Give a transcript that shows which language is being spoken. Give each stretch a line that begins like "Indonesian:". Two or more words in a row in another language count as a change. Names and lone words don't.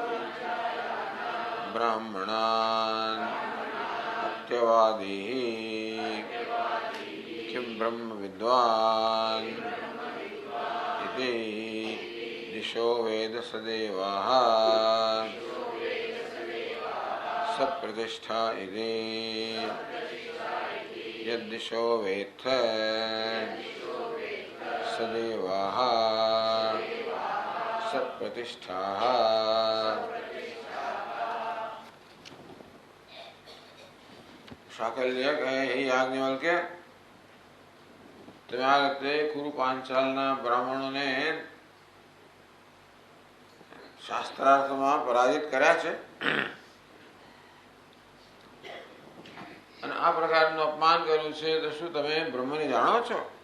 Sanskrit: ब्राह्मणान् सत्यवादिः किं ब्रह्म विद्वान् इति दिशो वेद सदेवाः सप्रतिष्ठा इति यद्दिशो वेत्थ सदेवाः सप्रतिष्ठाः।
Gujarati: શાકલ્ય કહે હે યાજ્ઞવલ્ક્ય, તમે આ વખતે કુરુ પાંચાલના બ્રાહ્મણોને શાસ્ત્રાર્થમાં પરાજિત કર્યા છે અને આ પ્રકારનું અપમાન કર્યું છે, તો શું તમે બ્રહ્મને જાણો છો?